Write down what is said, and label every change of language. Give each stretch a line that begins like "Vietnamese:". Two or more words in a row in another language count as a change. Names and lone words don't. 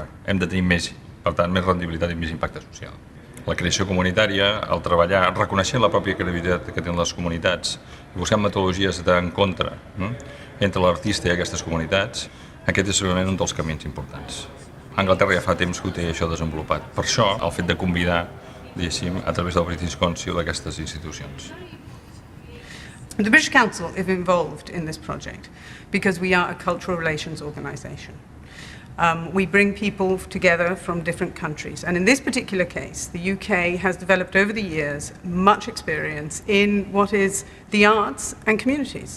Catalan: Hem de tenir més, per tant, més rendibilitat i més impacte social. La creació comunitària, el treballar, reconeixent la pròpia credibilitat que tenen les comunitats i buscant metodologies d'encontre entre l'artista i aquestes comunitats, aquest és segurament un dels camins importants. A Anglaterra ja fa temps que ho té això desenvolupat. Per això, el fet de convidar, diguéssim, a través del British Council aquestes institucions.
English: The British Council is involved in this project because we are a cultural relations organisation. We bring people together from different countries, and in this particular case, the UK has developed over the years much experience in what is the arts and communities.